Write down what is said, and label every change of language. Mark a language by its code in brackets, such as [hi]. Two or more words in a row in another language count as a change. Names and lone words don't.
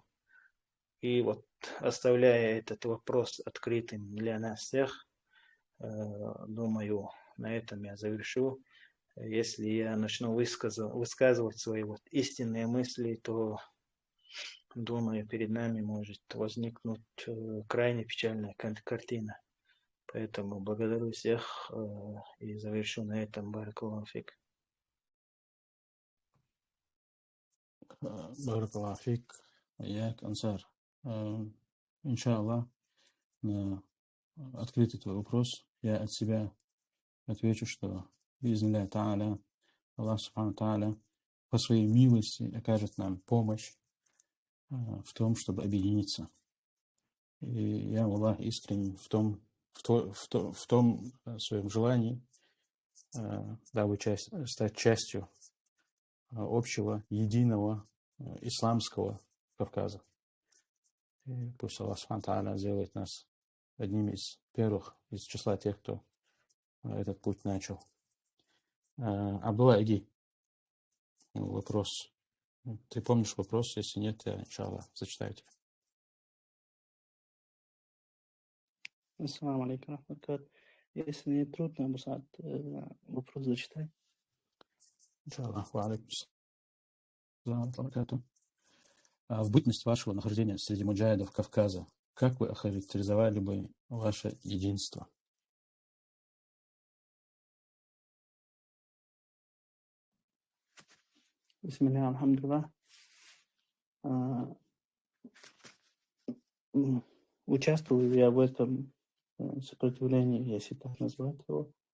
[ru] И вот оставляя этот вопрос открытым для нас всех, думаю, на этом я завершу. Если я начну высказывать свои вот истинные мысли, то, думаю, перед нами может возникнуть крайне печальная картина. Поэтому благодарю всех и завершу на этом. [ar] بارك الله فيك. بارك الله فيك. [ru] Як, Ансар. Иншаллах, на открытый твой вопрос я от себя отвечу, что [ar] بإذن الله تعالى, [ru] Аллах [ar] سبحانه تعالى [ru] по своей милости окажет нам помощь в том, чтобы объединиться. И я, Аллах, искренен в том, в том своем желании, дабы стать частью общего, единого исламского Кавказа. И пусть Аллах [ar] سبحانه تعالى [ru] сделает нас одними из первых, из числа тех, кто этот путь начал. Абдулла, иди. Вопрос. Ты помнишь вопрос? Если нет, я, иншаллах, зачитаю тебе. [ar] السلام عليكم رحمة الله. [ru] Если не трудно, Абу Саад, вопрос зачитай. Иншаллах. [ar] وعليكم السلام وبركاته. [ru] В бытность вашего нахождения среди муджахидов Кавказа, как вы охарактеризовали бы ваше единство? [ar] بسم الله، الحمد لله. [ru] Участвовал я в этом сопротивлении, если так назвать его,